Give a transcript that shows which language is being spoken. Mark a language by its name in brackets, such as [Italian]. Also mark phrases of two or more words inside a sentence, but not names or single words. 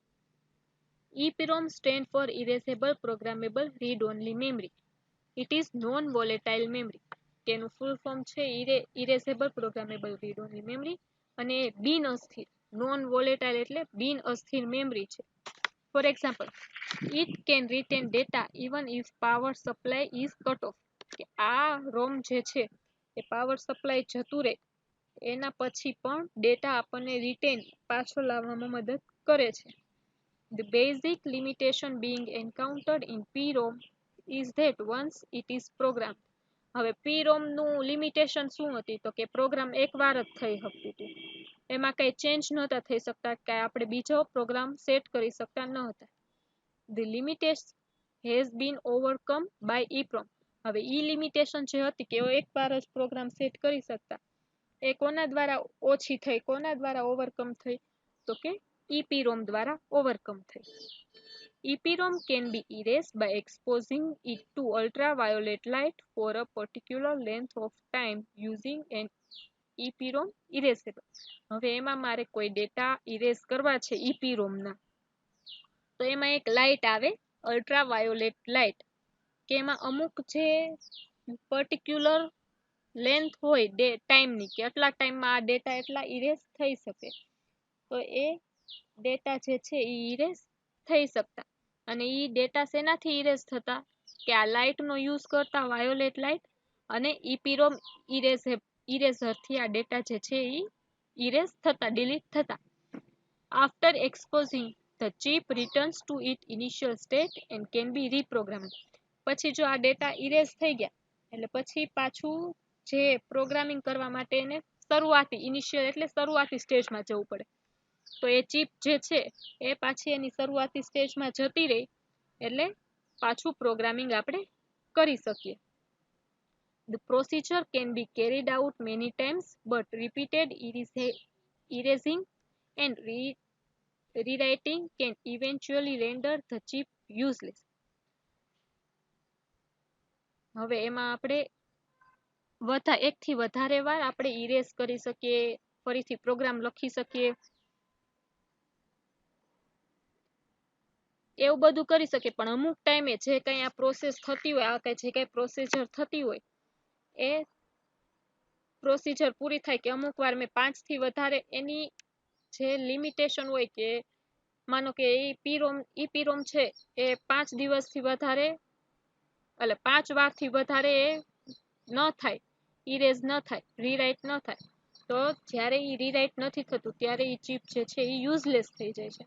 [English] EPROM stand for erasable programmable read only memory. It is non volatile memory. [Gujarati] તેનું ફૂલ ફોર્મ છે [English] erasable programmable read only memory [Gujarati] અને એ બિન અસ્થિર, [English] non volatile [Gujarati] એટલે બિન અસ્થિર મેમરી છે. [English] For example, it can retain data even if power supply is cut off. [Gujarati] કે આ રોમ જે છે એ [English] power supply [Gujarati] જતું રહે એના પછી પણ ડેટા આપણને રિટેન પાછો લાવવામાં મદદ કરે છે. [English] The basic limitation being encountered in PROM is that once it is programmed. [Gujarati] હવે PROM નું લિમિટેશન શું હતી તો કે પ્રોગ્રામ એકવાર જ થઈ શકતું હતું, એમાં કઈ ચેન્જ નહોતા થઈ શકતા કે આપણે બીજો પ્રોગ્રામ સેટ કરી શકતા ન હતા. [English] The limitation has been overcome by EPROM. [Gujarati] હવે ઈ લિમિટેશન જે હતી કે એકવાર જ પ્રોગ્રામ સેટ કરી શકતા એ કોના દ્વારા ઓછી થઈ, કોના દ્વારા ઓવરકમ થઈ તો કે EPROM દ્વારા ઓવરકમ થઈ. [English] EPROM can be erased by exposing it to ultraviolet light for a particular length of time using an EPROM erasable. [Gujarati] હવે એમાં મારે કોઈ ડેટા ઇરેઝ કરવા છે EPROM ના તો એમાં એક લાઇટ આવે [English] ultraviolet light [Gujarati] કે એમાં અમુક જે [English] particular length [Gujarati] હોય ટાઈમની કે આટલા ટાઈમમાં આ ડેટા એટલા ઇરેઝ થઈ શકે તો એ ડેટા જે છે એ ઇરેઝ થઈ શકતા. અને એ ડેટા શેનાથી ઇરેઝ થતા કે આ લાઇટનો યુઝ કરતા [English] violet light [Gujarati] અને EPROM ઇરેઝરથી આ ડેટા જે છે એ ઇરેઝ થતા, ડિલીટ થતા. [English] After exposing, the chip returns to its initial state and can be reprogrammed. [Gujarati] પછી જો આ ડેટા ઇરેઝ થઈ ગયા એટલે પછી પાછું જે પ્રોગ્રામિંગ કરવા માટે એને શરૂઆતી ઇનિશિયલ એટલે શરૂઆતી સ્ટેજમાં જવું પડે. તો એ ચિપ જે છે એ પાછી એની શરૂઆતી સ્ટેજમાં જતી રહી એટલે પાછું પ્રોગ્રામિંગ આપણે કરી શકીએ. [English] The procedure can be carried out many times, but repeated erasing and rewriting can eventually render the chip useless. [Gujarati] હવે એમાં આપણે એકથી વધારે વાર આપણે ઇરેઝ કરી શકીએ, ફરીથી પ્રોગ્રામ લખી શકીએ, એવું બધું કરી શકીએ. પણ અમુક ટાઈમે જે કઈ આ પ્રોસેસ થતી હોય, આ જે કઈ પ્રોસીજર થતી હોય એ પ્રોસીજર પૂરી થાય કે અમુક વાર મેં 5 થી વધારે એની જે લિમિટેશન હોય કે માનો કે EEPROM છે એ 5 દિવસથી વધારે એટલે 5 વારથી વધારે એ ન થાય, ઇરેઝ ન થાય, રીરાઇટ ન થાય, તો જ્યારે એ રીરાઇટ નથી થતું ત્યારે એ ચિપ જે છે એ યુઝલેસ થઈ જાય છે.